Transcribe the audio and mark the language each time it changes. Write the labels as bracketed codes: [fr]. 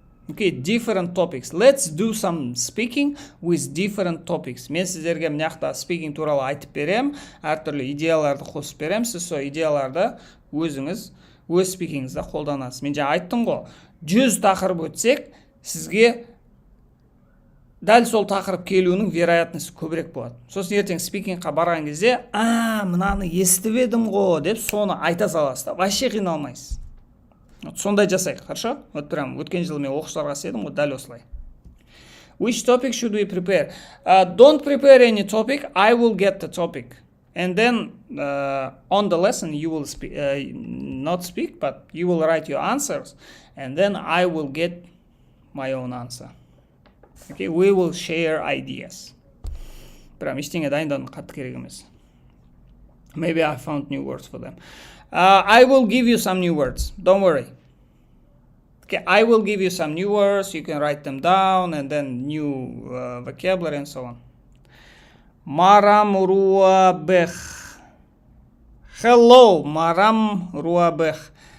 [en] Okay, different topics. Let's do some speaking with different topics. [kk] Мен сіздерге мына жақта speaking туралы айтып берем, әртүрлі идеяларды қосып берем. Сіз сол идеяларды өзіңіз өз спикингіңізде қолданасыз. Мен жаңа айттым ғой, 100 тақырып өтсек, сізге дәл сол тақырып келуінің вероятності көбірек болады. Сосын ертең спикингқа барған кезде, мынаны естіп едім ғой деп соны айта саласыз. [ru] Вообще [kk] қиналмайсыз. Сондай жасайық, [ru] хорошо? Вот прям [kk] өткен жылы мен оқушыларға істедім ғой, дәл осылай. [en] Which topic should we prepare? Don't prepare any topic. I will get the topic. And then on the lesson you will not speak, but you will write your answers. And then I will get my own answer. Okay, we will share ideas. [kk] Прям ештеңе дайындаудың қатты керек емес. [en] Maybe I found new words for them. I will give you some new words. Don't worry. Okay, I will give you some new words. You can write them down and then new vocabulary and so on. Maram ruabech. Hello, Maram ruabech.